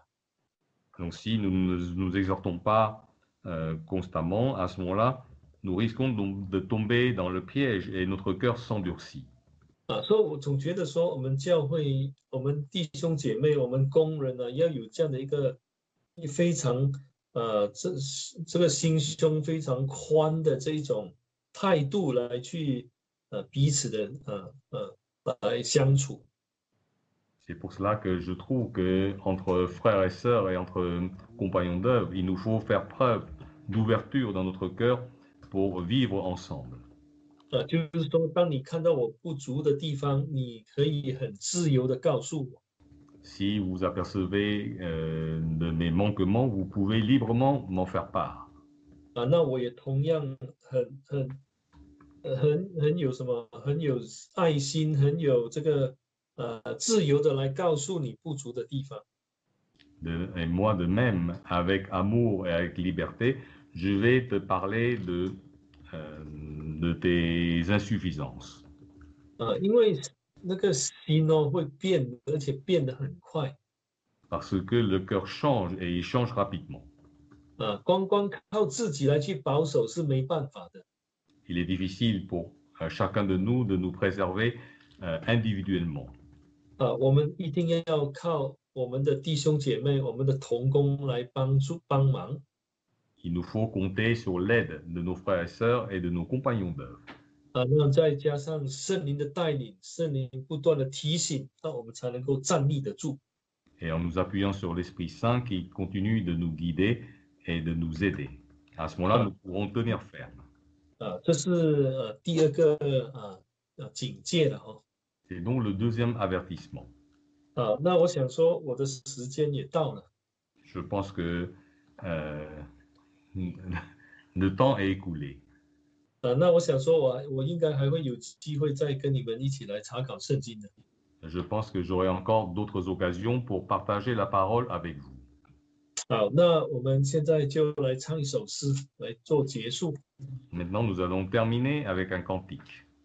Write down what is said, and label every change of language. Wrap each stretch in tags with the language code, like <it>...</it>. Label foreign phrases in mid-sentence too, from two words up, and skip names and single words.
<fr>Donc si nous ne nous exhortons pas constamment, à ce moment-là, nous risquons de tomber dans le piège et notre cœur s'endurcit.</fr> <zh>所以我总觉得说，我们教会、我们弟兄姐妹、我们工人呢，要有这样的一个非常这个心胸非常宽的这一种态度来去彼此的来相处。</zh> <fr>C'est pour cela que je trouve que entre frères et sœurs et entre compagnons d'œuvre, il nous faut faire preuve d'ouverture dans notre cœur pour vivre ensemble.</fr> <zh>就是说，当你看到我不足的地方，你可以很自由的告诉我。</zh> <fr>Si vous apercevez de mes manquements, vous pouvez librement m'en faire part.</fr> <zh>那我也同样很有什么，很有爱心，很有这个自由的来告诉你不足的地方。</zh> <fr>Et moi de même, avec amour et avec liberté, je vais te parler de tes insuffisances.</fr> <zh>因为那个心哦会变，而且变得很快。</zh> <fr>Parce que le cœur change et il change rapidement.</fr> <zh>光靠自己来去保守是没办法的。</zh> <fr>Il est difficile pour chacun de nous préserver individuellement.</fr> <zh>我们一定要靠我们的弟兄姐妹、我们的同工来帮忙。</zh> <fr>Il nous faut compter sur l'aide de nos frères et sœurs et de nos compagnons d'œuvre.</fr> <zh>那再加上圣灵的带领，圣灵不断的提醒，那我们才能够站立得住。</zh> <fr>Et en nous appuyant sur l'Esprit Saint qui continue de nous guider et de nous aider. À ce moment-là, nous pourrons tenir ferme.</fr> <zh>这是第二个警戒了哈。</zh> <fr>C'est donc le deuxième avertissement.</fr> <zh>那我想说，我的时间也到了。</zh> <fr>Je pense que le temps est écoulé.</fr> <zh>那我想说我应该还会有机会再跟你们一起来查考圣经的。</zh> <fr>Je pense que j'aurai encore d'autres occasions pour partager la parole avec vous.</fr> <zh>好，那我们现在就来唱一首诗来做结束。</zh> <fr>Maintenant, nous allons terminer avec un cantique.</fr>